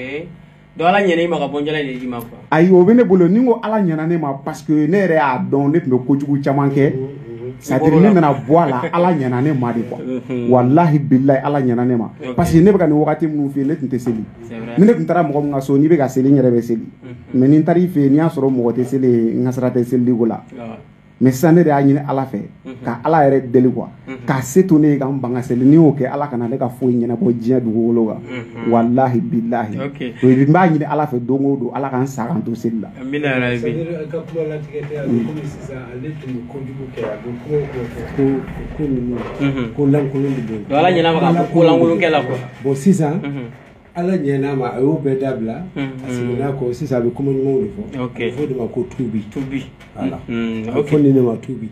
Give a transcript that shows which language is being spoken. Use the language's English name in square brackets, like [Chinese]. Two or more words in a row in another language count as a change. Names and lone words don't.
[Bambara] donc ala ɲɛna i ma ka bɔnjala de di ma quoi ayi o bɛ ne bolo ni n ko ala ɲɛna ne ma [French] parce que [Bambara] ne yɛrɛ y'a dɔn ne tun bɛ kojugu caman kɛ [French] c'est à dire [Bambara] ne nana bɔ a la ala ɲɛna ne ma [French] de quoi [Arabic] والله بالله [Bambara] ala ɲɛna ne ma [French] parce que [Bambara] ne bɛ ka nin wagati minnu f'i ye ne tun tɛ seli ni ne tun taara mɔgɔ min ka so n'i bɛ ka seli n yɛrɛ bɛ seli mais ni n taara i fɛ yen n'i y'a sɔrɔ mɔgɔ tɛ seli n ka sira tɛ seliko la mais sisan ne de y'a ɲini ala fɛ ka ala yɛrɛ deli quoi k'a se to ne ye ka n ban ka seli n'i y'o kɛ ala kana ne ka foyi ɲɛnabɔ diɲɛ dugukolo kan [Arabic] والله بالله [Bambara] n b'a ɲini ala fɛ don o don ala ka n sa kan to seli la. [Arabic] آمين يا رب. [French] c'est-à-dire [Bambara] ka kuma latigɛ tɛ a bɛ komi sisan ale tun bɛ kojugu kɛ a bɛ kuma ko ninnu ko lankolon de don. donc ala ɲɛna ma k'a fɔ ko lankolon kɛ la quoi. bon sisan ala ɲɛna ma a y'o bɛɛ dabila a seginna kɔ sisan a bɛ kuma ɲumanw de fɔ a bɛ fɔ de ma ko tuubi voilà a bɛ fɔ nin de ma tuubi